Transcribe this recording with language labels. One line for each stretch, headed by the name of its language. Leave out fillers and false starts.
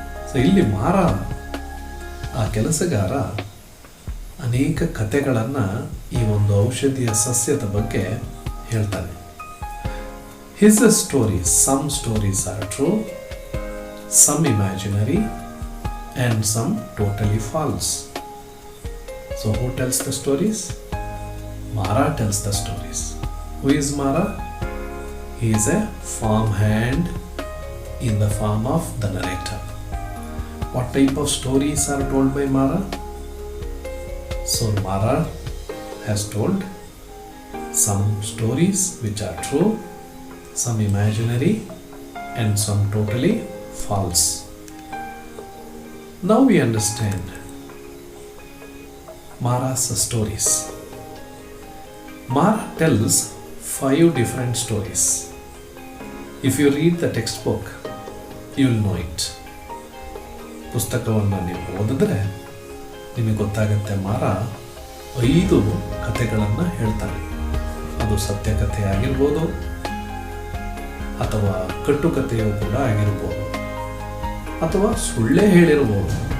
Kannada: So ಇಲ್ಲಿ ಮಾರಾ, ಆ ಕೆಲಸಗಾರ, ಅನೇಕ ಕಥೆಗಳನ್ನು ಈ ಒಂದು ಔಷಧಿಯ ಸಸ್ಯದ ಬಗ್ಗೆ ಹೇಳ್ತಾನೆ.
English: His stories, some stories are true, some imaginary and some totally false. So who tells the stories? Mara tells the stories. Who is Mara? He is a farm hand in the farm of the narrator. What type of stories are told by Mara? So Mara has told some stories which are true, some imaginary and some totally false. Now we understand Mara's stories. Mara tells 5 different stories. If you read the textbook, you will know it.
Kannada: ಪುಸ್ತಕವನ್ನು ನೀವು ಓದಿದ್ರೆ ನಿಮಗೆ ಗೊತ್ತಾಗುತ್ತೆ. ಮಾರಾ 5 ಕಥೆಗಳನ್ನು ಹೇಳ್ತಾನೆ. ಅದು ಸತ್ಯ ಕಥೆ ಆಗಿರ್ಬೋದು ಅಥವಾ ಕಟ್ಟುಕಥೆಯೂ ಕೂಡ ಆಗಿರ್ಬೋದು ಅಥವಾ ಸುಳ್ಳೇ ಹೇಳಿರ್ಬೋದು.